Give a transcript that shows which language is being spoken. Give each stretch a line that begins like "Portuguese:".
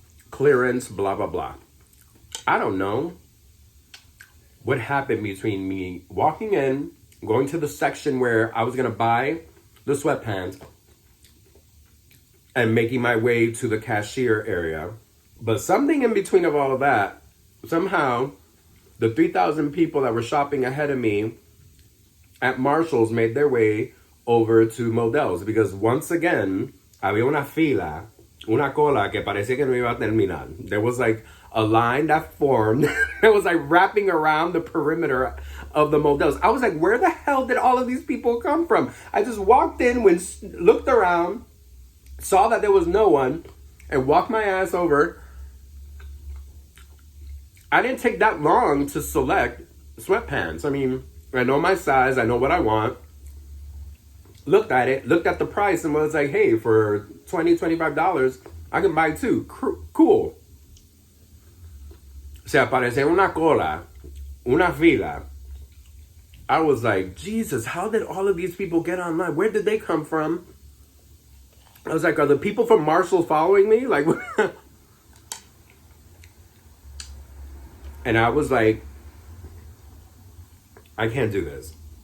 English: Clearance, blah, blah, blah. I don't know what happened between me walking in, going to the section where I was going to buy the sweatpants, and making my way to the cashier area. But something in between of all of that, somehow, the 3,000 people that were shopping ahead of me at Marshall's made their way over to Models. Because once again,
Spanish: había una fila, una cola que parecía que no iba a terminar.
English: There was like a line that formed that was like wrapping around the perimeter of the Models. I was like, where the hell did all of these people come from? I just walked in, looked around, saw that there was no one, and walked my ass over. I didn't take that long to select sweatpants. I mean, I know my size, I know what I want. Looked at it, looked at the price, and was like, hey, for $20, $25, I can buy 2. Cool.
Spanish: Se apareció una cola, una fila.
English: I was like, Jesus, how did all of these people get online? Where did they come from? I was like, are the people from Marshall following me? Like, and I was like, I can't do this.